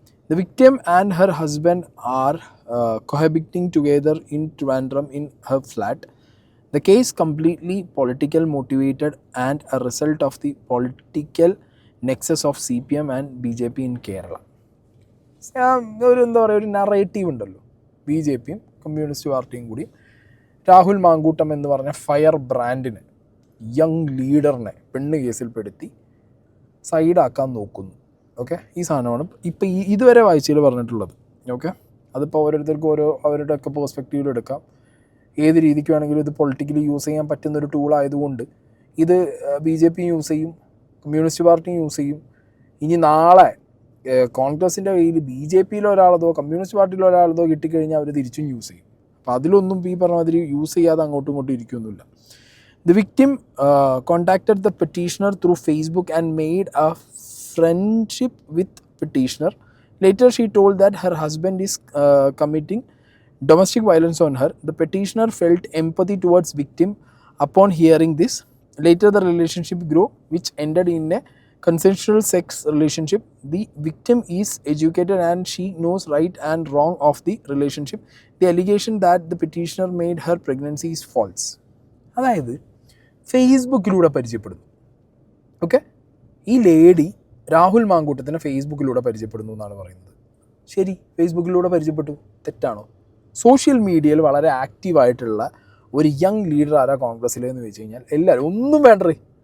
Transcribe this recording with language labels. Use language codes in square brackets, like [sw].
[en] The victim and her husband are cohabiting together in Trivandrum in her flat. The case completely political motivated and a result of the political nexus of CPM and BJP in Kerala. [ml] ഒരു narrative ഉണ്ടല്ലോ, BJPയും communist പാർട്ടിയും കൂടി രാഹുൽ മാങ്കൂട്ടം എന്ന് പറഞ്ഞ fire ബ്രാൻഡിനെ, young ലീഡറിനെ പെണ്ണ് കേസിൽപ്പെടുത്തി സൈഡാക്കാൻ നോക്കുന്നു. Okay, ഈ സാധനമാണ് ഇപ്പോൾ ഇതുവരെ വായിച്ചതിൽ പറഞ്ഞിട്ടുള്ളത്. ഓക്കെ, അതിപ്പോൾ ഓരോരുത്തർക്കും ഓരോ അവരുടെയൊക്കെ പേഴ്സ്പെക്റ്റീവിൽ എടുക്കാം. ഏത് രീതിക്ക് വേണമെങ്കിലും ഇത് പൊളിറ്റിക്കലി യൂസ് ചെയ്യാൻ പറ്റുന്നൊരു ടൂളായതുകൊണ്ട് ഇത് BJP യൂസ് ചെയ്യും, കമ്മ്യൂണിസ്റ്റ് പാർട്ടിയും യൂസ് ചെയ്യും. ഇനി നാളെ കോൺഗ്രസിൻ്റെ കയ്യിൽ BJPയിലോ ഒരാളതോ കമ്മ്യൂണിസ്റ്റ് പാർട്ടിയിലോ ഒരാളതോ കിട്ടിക്കഴിഞ്ഞാൽ അവർ തിരിച്ചും യൂസ് ചെയ്യും. അപ്പോൾ അതിലൊന്നും ഈ പറഞ്ഞ മാതിരി യൂസ് ചെയ്യാതെ അങ്ങോട്ടും ഇങ്ങോട്ടും ഇരിക്കുകയൊന്നുമില്ല. [en] The victim contacted the petitioner through Facebook and made a friendship with petitioner. Later she told that her husband is committing domestic violence on her. The petitioner felt empathy towards victim upon hearing this. Later the relationship grew, which ended in a consensual sex relationship. The victim is educated and she knows right and wrong of the relationship. The allegation that the petitioner made her pregnancy is false. [ml] അതായത് ഫേസ്ബുക്കിലൂടെ പരിചയപ്പെടുന്നു. Okay, ഈ lady Rahul മാങ്കൂട്ടത്തിനെ ഫേസ്ബുക്കിലൂടെ പരിചയപ്പെടുന്നു എന്നാണ് പറയുന്നത്. ശരി, ഫേസ്ബുക്കിലൂടെ പരിചയപ്പെട്ടു, തെറ്റാണോ? സോഷ്യൽ മീഡിയയിൽ വളരെ ആക്റ്റീവായിട്ടുള്ള ഒരു യങ് ലീഡർ ആരാ കോൺഗ്രസ്സിലെന്ന് വെച്ച് കഴിഞ്ഞാൽ എല്ലാവരും ഒന്നും വേണ്ടേ.